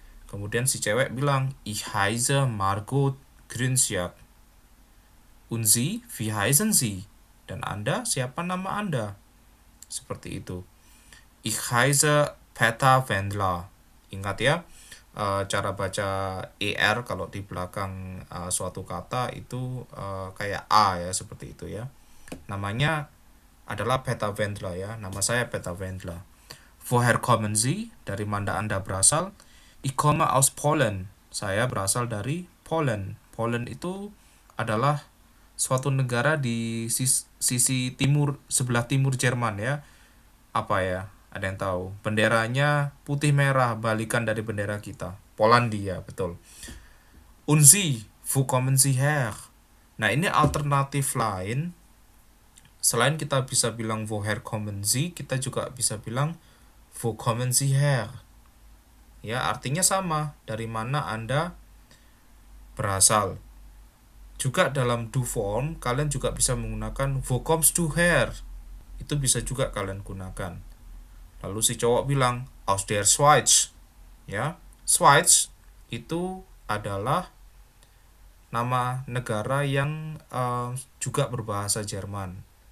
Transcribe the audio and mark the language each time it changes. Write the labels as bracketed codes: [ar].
[id] Kemudian si cewek bilang, [de] Ich heiße Margot Grünsiak. Und Sie, wie heißen Sie? [id] Dan Anda, siapa nama Anda? Seperti itu. [de] Ich heiße Peter Wendler. [id] Ingat ya, cara baca ER kalau di belakang suatu kata itu kayak A ya, seperti itu ya. Namanya adalah Peter Wendler ya. Nama saya Peter Wendler. [de] Woher kommen Sie? [id] Dari mana Anda berasal? [de] Ich komme aus Polen. [id] Saya berasal dari Polen. Polen itu adalah suatu negara di sisi timur, sebelah timur Jerman ya. Apa ya? Ada yang tahu? Benderanya putih merah, balikan dari bendera kita. Polandia, betul. [de] Und Sie, wo kommen Sie her? [id] Nah, ini alternatif lain. Selain kita bisa bilang [de] woher kommen Sie, [id] kita juga bisa bilang [de] wo kommen Sie her. [id] Ya, artinya sama. Dari mana Anda berasal. Juga dalam do form, kalian juga bisa menggunakan [de] wo kommst du her. [id] Itu bisa juga kalian gunakan. Lalu si cowok bilang [de] aus der Schweiz. [id] Ya, Schweiz itu adalah nama negara yang juga berbahasa Jerman.